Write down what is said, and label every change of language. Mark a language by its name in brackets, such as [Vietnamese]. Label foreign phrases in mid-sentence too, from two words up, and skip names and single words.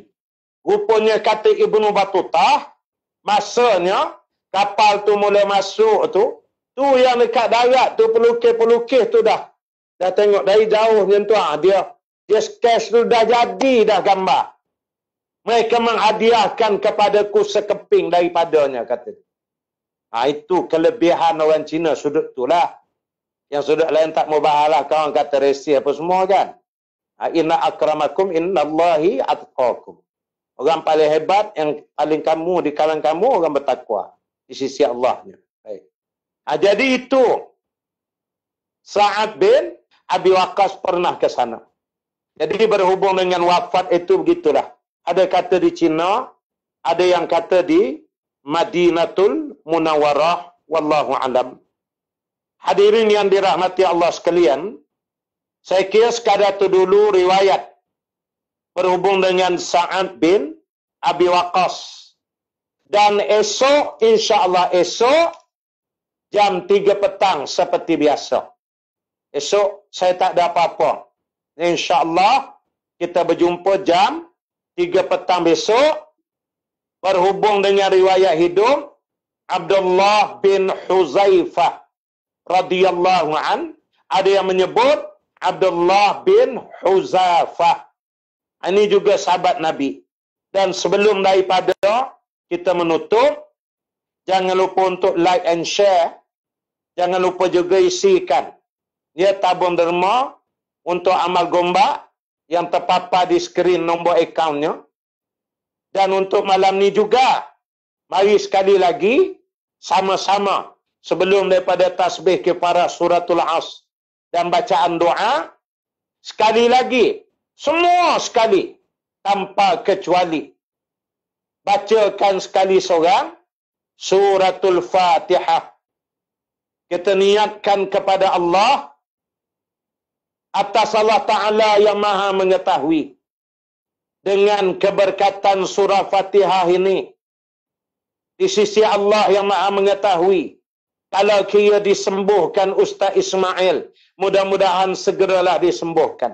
[Malay] Rupanya kata Ibnu Battuta, masanya kapal tu mula masuk tu yang dekat darat tu, pelukis-pelukis tu dah tengok dari jauh macam tu, dia sketch tu dah jadi dah gambar. Mereka menghadiahkan kepadaku sekeping daripadanya, kata dia. Itu kelebihan orang Cina sudut tu lah. Yang sudut lain tak mau bahalah, kawan kata resi apa semua kan. [Arabic] إن أكرمكم إن الله أتقاكم. [Malay] Orang paling hebat, yang paling kamu di kalangan kamu, orang bertakwa di sisi Allahnya. Baik. Jadi itu Sa'ad bin Abi Waqqas pernah ke sana. Jadi berhubung dengan wafat itu begitulah. Ada kata di Cina, ada yang kata di Madinatul Munawwarah, [Arabic] والله أعلم. [Malay] Hadirin yang dirahmati Allah sekalian, saya kira sekadar itu dulu riwayat berhubung dengan Sa'ad bin Abi Waqqas. Dan esok, [Arabic] إن شاء الله [Malay] esok jam 3 petang seperti biasa. Esok saya tak ada apa-apa. [Arabic] إن شاء الله [Malay] kita berjumpa jam 3 petang besok. Berhubung dengan riwayat hidup Abdullah bin Huzaifah [Arabic] رضي الله عن, [Malay] ada yang menyebut Abdullah bin Huzaifah. Ini juga sahabat Nabi. Dan sebelum daripada kita menutup, jangan lupa untuk [English] like and share. [Malay] Jangan lupa juga isikan dia tabung derma untuk amal gombak yang terpapar di skrin nombor akaunnya. Dan untuk malam ni juga, mari sekali lagi sama-sama sebelum daripada tasbih kifarah suratul Asr dan bacaan doa, sekali lagi, semua sekali tanpa kecuali, bacakan sekali seorang suratul Fatihah. Kita niatkan kepada Allah, atas Allah Ta'ala yang maha mengetahui, dengan keberkatan surah Fatihah ini, di sisi Allah yang maha mengetahui, kalau kira disembuhkan Ustaz Ismail, mudah-mudahan segeralah disembuhkan.